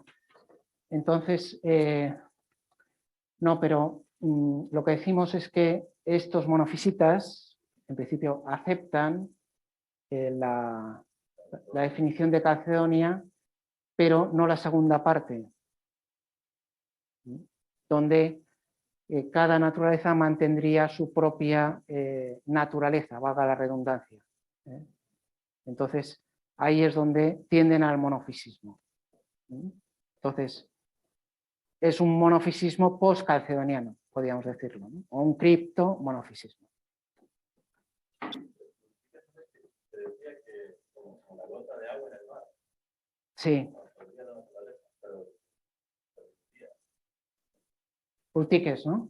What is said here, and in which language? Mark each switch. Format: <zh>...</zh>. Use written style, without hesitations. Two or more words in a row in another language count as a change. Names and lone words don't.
<es>Entonces, no, pero lo que decimos es que estos monofisitas, en principio, aceptan la definición de Calcedonia, pero no la segunda parte, donde cada naturaleza mantendría su propia naturaleza, valga la redundancia. Entonces, ahí es donde tienden al monofisismo. Entonces, es un monofisismo post-calcedoniano, podríamos decirlo, ¿no? O un cripto-monofisismo. Se decía que como la gota de agua en el mar. Sí. Eutiques, ¿no?</es>